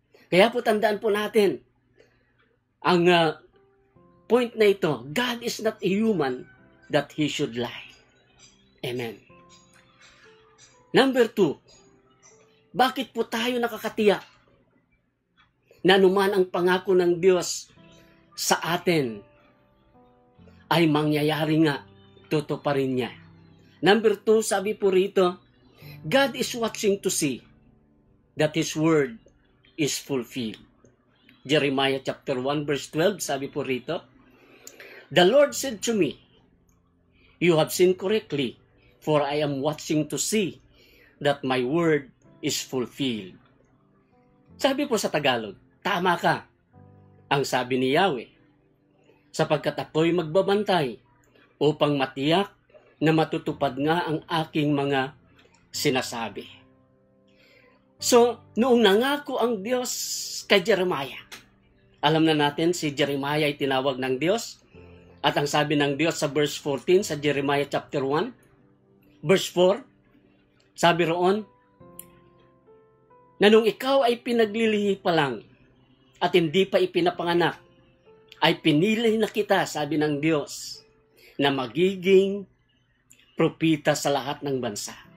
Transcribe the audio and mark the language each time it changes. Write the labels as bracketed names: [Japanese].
[Filipino] Kaya po tandaan po natin ang point na ito, [English] God is not a human that He should lie. Amen. [Filipino] Number 2, bakit po tayo nakakatiyak na anuman ang pangako ng Diyos sa atin ay mangyayari nga, tutuparin niya. [English] Number 2, [Filipino] sabi po rito, [English] God is watching to see that His word is fulfilled. Jeremiah chapter 1 verse 12, [Filipino] sabi po rito, [English] The Lord said to me, You have sinned correctly for I am watching to see that my word is fulfilled. [Filipino] Sabi po sa Tagalog, tama ka, ang sabi ni Yahweh, sapagkat ako'y magbabantay upang matiyak na matutupad nga ang aking mga sinasabi. So, noong nangako ang Diyos kay Jeremiah, alam na natin si Jeremiah ay tinawag ng Diyos, at ang sabi ng Diyos sa verse 14 sa Jeremiah chapter 1, verse 4, sabi roon, na nung ikaw ay pinaglilihi pa lang at hindi pa ipinapanganak, ay pinili na kita, sabi ng Diyos, na magiging propita sa lahat ng bansa.